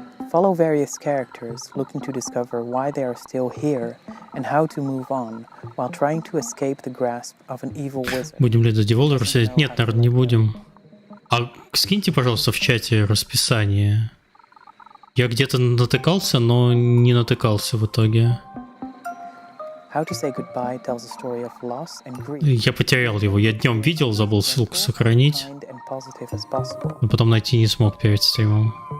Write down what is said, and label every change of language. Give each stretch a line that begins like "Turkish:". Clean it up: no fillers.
English: Follow various characters looking to discover why they are still here and how to move on while trying to escape the grasp of an evil wizard.
Russian: Будем ли за деволвер сидеть? Нет, наверное, не будем. А скиньте, пожалуйста, в чате расписание. Я где-то натыкался, но не натыкался в итоге.
English: How to Say Goodbye tells a story of loss and grief.
Russian: Я потерял его. Я днем видел, забыл ссылку сохранить. Но потом найти не смог перед стримом.